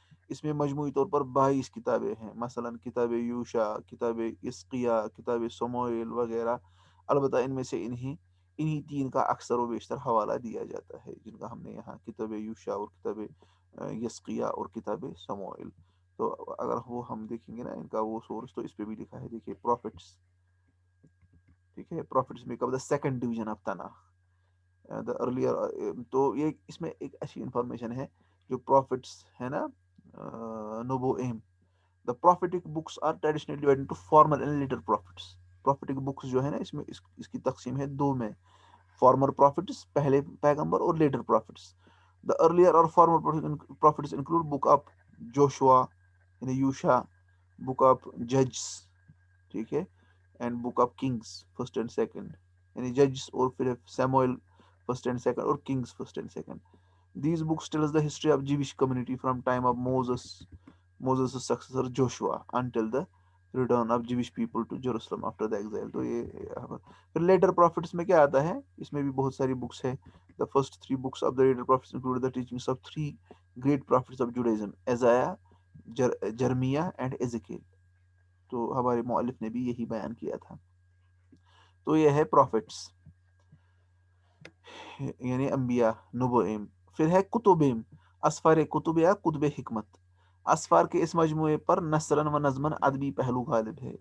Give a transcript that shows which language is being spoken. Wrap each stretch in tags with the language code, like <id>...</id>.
<ur>اس میں مجموعی طور پر 22 کتابیں ہیں، مثلا کتاب یوشع، کتاب اسقیہ، کتاب سموئیل وغیرہ. البتہ ان میں سے انہی 3 کا اکثر و بیشتر حوالہ دیا جاتا ہے، جن کا ہم نے یہاں کتاب یوشع اور کتاب یسقیہ اور کتاب سموئیل. تو اگر وہ ہم دیکھیں گے نا ان کا وہ سورس، تو اس پہ بھی لکھا ہے، دیکھیے پروفٹس. ٹھیک ہے،</ur> <en>Profits make up the second division of Tanakh. The earlier.</en> <ur>تو یہ اس میں ایک اچھی انفارمیشن ہے، جو پروفٹس ہے نا نبوئیم.</ur> <en>The prophetic books are traditionally divided into former and later prophets.</en> <ur>Prophetic books جو ہے نا اس کی تقسیم ہے 2 میں،</ur> <en>former prophets</en> <ur>پہلے پیغمبر اور</ur> <en>later prophets. The earlier or former prophets include book of Joshua</en> <ur>یعنی یوشع،</ur> <en>book of Judges،</en> <ur>ٹھیک ہے،</ur> <en>and book of Kings first and second یعنی Judges</en> <ur>اور پھر</ur> <en>Samuel first and second اور Kings first and second. These books tell us the history of Jewish community from time of Moses' successor Joshua until the return of Jewish people to Jerusalem after the exile.</en> <ur>تو یہ پھر letter prophets میں کیا آتا ہے، اس میں بھی بہت ساری بکس ہے.</ur> <en>The first 3 books of the later prophets include the teachings of 3 great prophets of Judaism, Isaiah, Jeremiah and Ezekiel.</en> <ur>تو ہمارے مؤلف نے بھی یہی بیان کیا تھا. تو یہ ہے پروفٹس. یعنی انبیاء نبوئیم. پھر ہے کتبیم، اسفار کتب یا کتب حکمت. اسفار کے اس مجموعے پر نثراً و نظماً ادبی پہلو غالب ہے.</ur>